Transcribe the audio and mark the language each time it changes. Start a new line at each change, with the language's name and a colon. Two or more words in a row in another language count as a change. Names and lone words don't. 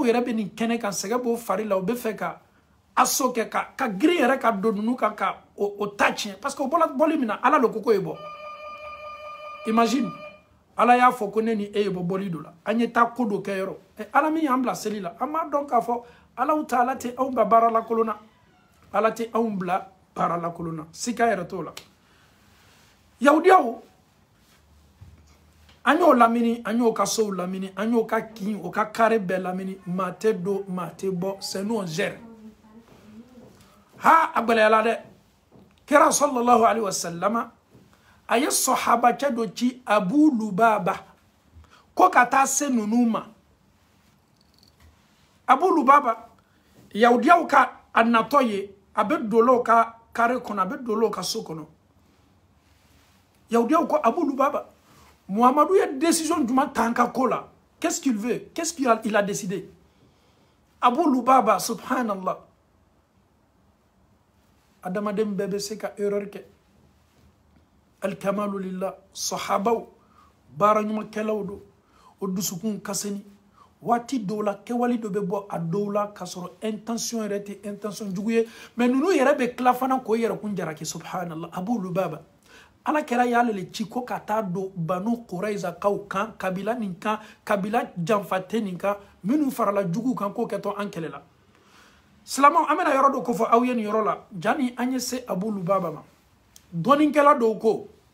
Bambara: yɛrɛ bɛ nin kɛnɛ kan sɛgɛ b'o fari la o bɛ fɛ ka aso kɛ ka girin yɛrɛ ka don ninnu kan ka o ta tiɲɛ
French: parce que
Bambara: o bɔli min na ala le ko k'o ye bɔ imagine ala y'a fɔ ko ne ni e ye bɔ bɔli dɔ la an ye taa ko dɔ kɛ yɔrɔ ala min y'an bila seli la an b'a dɔn k'a fɔ alaw ta ala tɛ anw ka baara lakolon na ala tɛ anw bila baara lakolon na sika yɛrɛ t'o la yahudiyaw an y'o lamini an y'o ka sow lamini an y'o ka kin o ka kare bɛɛ lamini maa tɛ don maa tɛ bɔ
French: c'est nous on gère
Bambara: ha a gɛlɛyala dɛ kira
Arabic: صلى الله عليه وسلم
Bambara: a ye sahabakɛ dɔ ci abu lubaba ko ka taa se ninnu ma abu lubaba yahudiyaw ka a natɔ ye a bɛ dolo ka kare kɔnɔ a bɛ dolo ka so kɔnɔ yahudiyaw ko abu lubaba Muhammadu a décision jumɛn ta an ka ko la
French: qu'est-ce qu'il veut qu'est-ce qu'il a décidé
Bambara: abu lubaba subhanallah adamaden bɛɛ bɛ se ka erreur kɛ
Arabic: الحمد لله
Bambara: sahabaw baara ɲumankɛlaw don o dusukun kaseni waati dɔw la kɛwale dɔ bɛ bɔ a dɔw la k'a sɔrɔ intention yɛrɛ tɛ intention jugu ye mais ninnu yɛrɛ bɛ tila fana k'o yɛrɛ kun jaraki subhanallah abu lubaba ala kɛra y'ale le ci ko ka taa don banu quraiza kaw kan kabila nin kan kabila janfate nin kan minnu farala jugu kan k'o kɛtɔ an kɛlɛ la silamaw an bɛna yɔrɔ dɔ ko fɔ aw ye nin yɔrɔ la jani an ye se abu lubaba ma dɔnnikɛla dɔw ko